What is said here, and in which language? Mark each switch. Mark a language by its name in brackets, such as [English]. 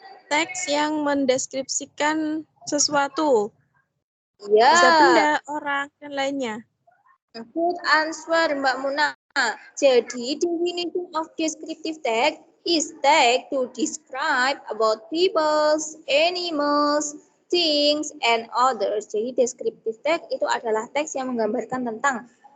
[Indonesian] Teks yang mendeskripsikan sesuatu. Ya. Bisa benda, orang, dan lainnya. [English] Good answer, Mbak Muna. [Indonesian] Jadi, [English] definition of descriptive text is text to describe about people, animals, things, and others. [Indonesian] Jadi descriptive text itu adalah teks yang menggambarkan tentang.